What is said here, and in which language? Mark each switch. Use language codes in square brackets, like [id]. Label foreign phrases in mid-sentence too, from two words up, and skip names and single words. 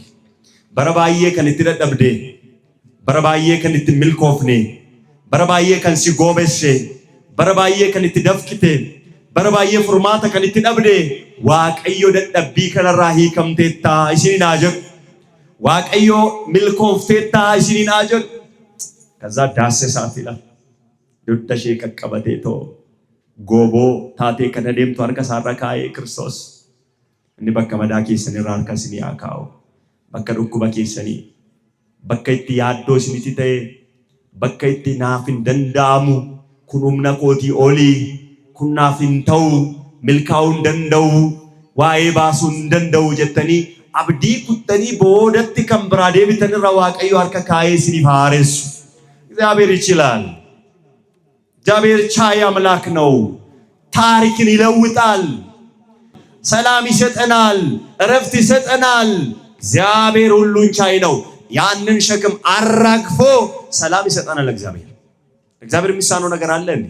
[om] bara baay'ee kan itti dadhabdee bara baay'ee kan itti milkoofne bara baay'ee kan si goobesse bara baay'ee kan itti dafqite bara baay'ee furmaata kan itti dhabde waaqayyo dadhabbii kanarraa hiikamteetta isiniin haa jedhu waaqayyo milkoofteetta isiniin haa jedhu [am] ከዛ ዳሰሳት ይላል [om] dudda ishee qaqqabatee too gooboo taatee kana deemtu harka isaarra kaa'ee Kiristoos inni bakka madaa keessanirraa harka isinii haa kaa'u bakka dhukkuba keessanii bakka itti yaaddoo isinitti ta'e bakka itti naaf hin danda'amu kun humna kootii olii kun naaf hin ta'u milkaa'uu hin danda'u waa'ee baasuu hin danda'u jettanii abdii kuttanii boodatti kan biraa deebitan irra Waaqayyo harka kaa'ee isiniif haaressu. [am] እግዚአብሔር ይችላል። እግዚአብሔር ቻይ አምላክ ነው። ታሪክን ይለውጣል። ሰላም ይሰጠናል። እረፍት ይሰጠናል። እግዚአብሔር ሁሉን ቻይ ነው። ያንን ሸክም አራግፎ ሰላም ይሰጠናል። እግዚአብሔር የሚሳነው ነገር አለ እንዴ?